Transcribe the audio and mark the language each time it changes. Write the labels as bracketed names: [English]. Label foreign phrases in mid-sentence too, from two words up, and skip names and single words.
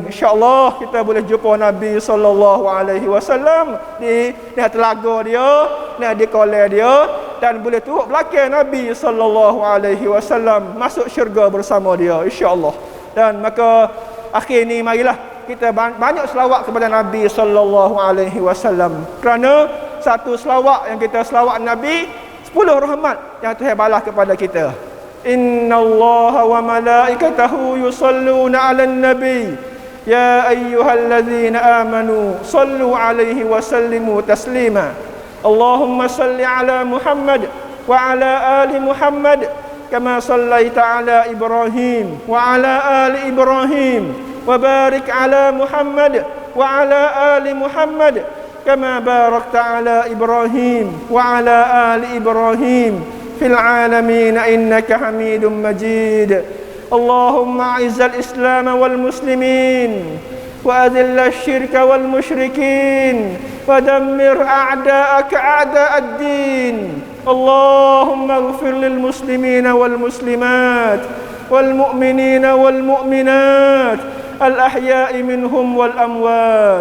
[Malay] Insya-Allah kita boleh jumpa Nabi [Arabic] صلى الله عليه وسلم [Malay] di telaga dia, di kolej dia, dan boleh turut belakang Nabi [Arabic] صلى الله عليه وسلم [Malay] masuk syurga bersama dia, insya-Allah. Dan maka akhir ni marilah kita banyak selawat kepada Nabi [Arabic] صلى الله عليه وسلم. [Malay] Kerana satu selawat yang kita selawat Nabi, 10 rahmat yang Tuhan balas kepada kita. [Arabic] إن الله وملائكته يصلون على النبي يا أيها الذين آمنوا صلوا عليه وسلموا تسليما. اللهم صل على محمد وعلى آل محمد كما صليت على إبراهيم وعلى آل إبراهيم وبارك على محمد وعلى آل محمد كما باركت على إبراهيم وعلى آل إبراهيم في العالمين إنك حميد مجيد. اللهم أعز الإسلام والمسلمين وأذل الشرك والمشركين ودمر أعداءك أعداء الدين. اللهم اغفر للمسلمين والمسلمات والمؤمنين والمؤمنات الأحياء منهم والأموات.